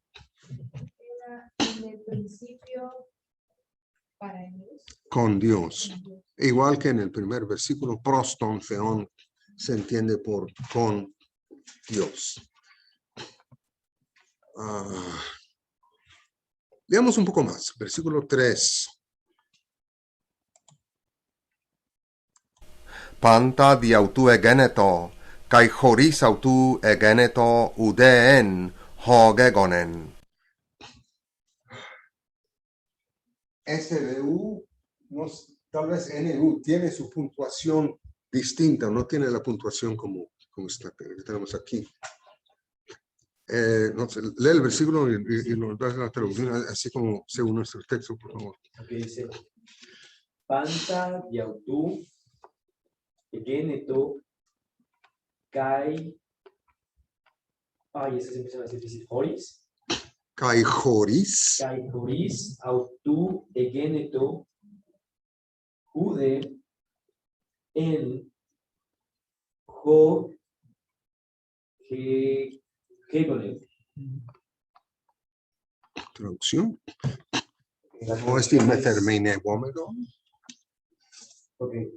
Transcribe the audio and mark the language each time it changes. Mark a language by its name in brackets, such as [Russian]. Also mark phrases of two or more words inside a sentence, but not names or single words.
[Spanish] Era en el principio para Dios. Con Dios. Igual que en el primer versículo, [Greek] πρὸς τὸν θεόν [Spanish] se entiende por con Dios. Veamos un poco más. Versículo 3. [Greek] Πάντα δι' αὐτοῦ ἐγένετο, καὶ χωρὶς αὐτοῦ ἐγένετο οὐδὲ ἓν ὃ γέγονεν. [Spanish] SDU, tal vez NU, tiene su puntuación distinta, no tiene la puntuación como está, que tenemos aquí. No sé, lee el versículo y nos das la traducción, así como según nuestro texto, por favor. Ok, dice: [Greek] Πάντα δι' αὐτοῦ ἐγένετο καί. [Spanish] Ay, ese se empieza a decir difícil. [Greek] Joris. Καὶ χωρίς. Καὶ χωρὶς αὐτοῦ ἐγένετο οὐδὲ ἓν ὃ γέγονεν. [Spanish] traducción. La No es traducción es- Ok.